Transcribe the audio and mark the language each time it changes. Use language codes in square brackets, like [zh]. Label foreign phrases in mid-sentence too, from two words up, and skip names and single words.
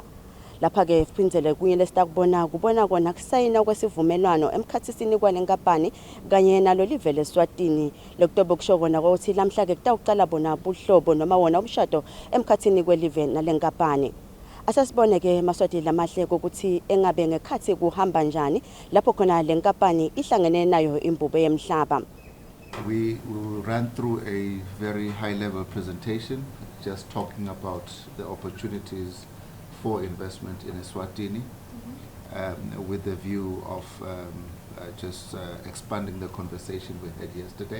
[ss] Lapha-ke siphindele kunye lestakubona kona kusayina kwesivumelwano emkhathisini kwale nkampani kanye nalo live leSwatini lokutobe kusho kona ukuthi lamhla-ke kutawuqala bona buhlobo noma wona umshado emkhathini kwelive nale nkampani. Asasibone-ke maswati lamahle ukuthi engabe ngekhathi kuhamba njani lapho khona le nkampani ihlangene nayo imbubo yemhlaba. [en] We will run through a very high-level presentation just talking about the opportunities for investment in Eswatini with the view of just expanding the conversation we had yesterday.